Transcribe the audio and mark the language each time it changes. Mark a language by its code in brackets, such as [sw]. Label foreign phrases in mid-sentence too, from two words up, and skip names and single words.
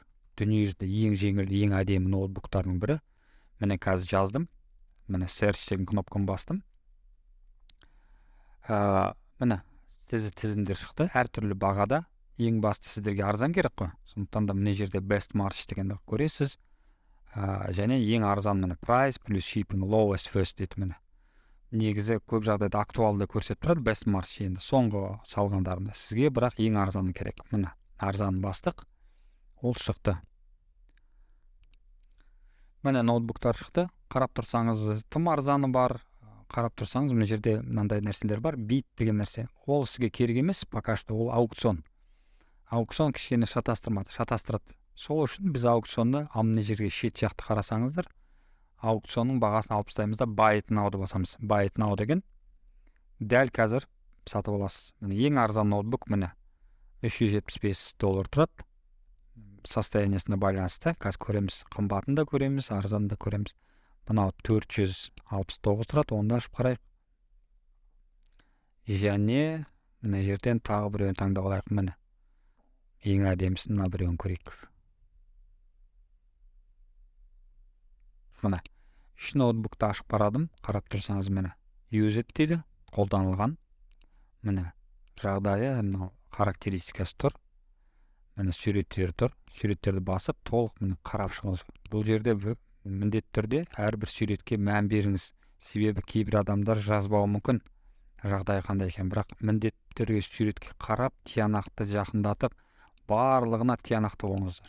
[kk] Дүниежүзінде ең жеңіл, ең әдемі ноутбуктардың бірі. Міне қазір жаздым. Міне search деген кнопканы бастым. Міне тізімдер шықты. Әртүрлі бағада. Ең басты сіздерге арзан керек қой. Сондықтан да міне жерде [en] best march [kk] дегенді көресіз. Және ең арзан міне price плюс [en] shipping lowest first [kk] дейді міне. Негізі көп жағдайда актуалды көрсетіп тұрады [en] best march [kk] енді соңғы салғандарында. Сізге бірақ ең арзаны керек. Міне арзанын бастық. Ол шықты. Міне ноутбуктар шықты. Қарап тұрсаңыз тым арзаны бар. Қарап тұрсаңыз мына жерде мынандай нәрселер бар. Bit деген нәрсе. Ол сізге керек емес, [ru] пока что [kk] ол аукцион. Аукцион кішкене шатастырады. Сол үшін біз аукционды мына жерге шет жақты қарасаңыздар, аукционның бағасын алып тастаймыз да [en] buy it now-ды [kk] басамыз. [en] Buy it now [kk] деген дәл қазір сатып аласыз. Міне ең арзан ноутбук міне $375 тұрады. Состояниясына байланысты қазір көреміз. Қымбатын да көреміз, арзанын да көреміз. Мынау $469 тұрады. Онда ашып қарайық. Және мына жерден тағы біреуін таңдап алайық. Міне ең әдемісін мына біреуін көрейік. Міне 3 ноутбукты ашып қарадым. Қарап тұрсаңыз міне [en] use it [kk] дейді, қолданылған. Міне жағдайы, мынау характеристикасы тұр. Міне суреттері тұр. Суреттерді басып толық міне қарап шығыңыз. Бұл жерде міндетті түрде әрбір суретке мән беріңіз. Себебі кейбір адамдар жазбауы мүмкін жағдайы қандай екен, бірақ міндетті түрде суретке қарап, тиянақты жақындатып, барлығына тиянақты болыңыздар.